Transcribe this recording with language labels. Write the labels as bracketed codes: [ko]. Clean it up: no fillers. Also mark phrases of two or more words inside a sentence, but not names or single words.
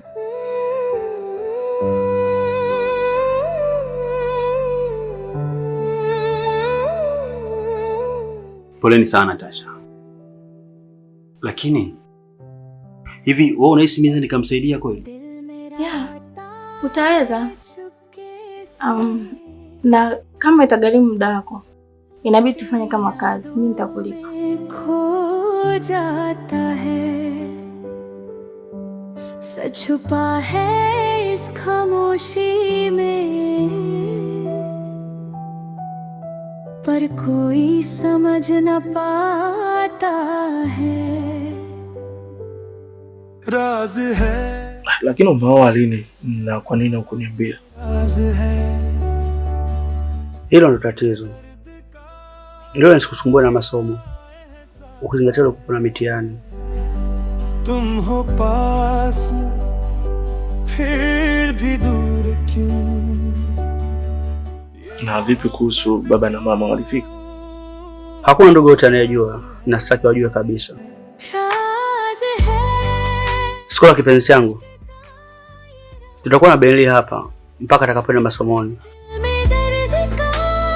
[sw] Poleni sana Tasha. Lakini hivi wewe unahisi mimi nikamsaidia kweli? Yeah, utaweza. Na kama itagharimu muda wako, inabidi tufanye kama kazi, mimi nitakulipa. [hi] खो जाता है, सच छुपा है इस खामोशी में, पर कोई समझ न पाता है। राज है, [sw] lakini umeoa lini na kwa nini hukuniambia? [hi] राज है, [sw] Hilo ndo tatizo. Leo nisikusumbue na masomo, ukizingatia uko na mitihani. [hi] तुम हो पास फिर भी दूर क्यों? [sw] Na vipi kuhusu baba na mama, walifika? Hakuna ndugu yote anayejua, na sitaki wajue kabisa. Skola kipenzi changu, tutakuwa na Benli hapa mpaka atakapoenda masomoni.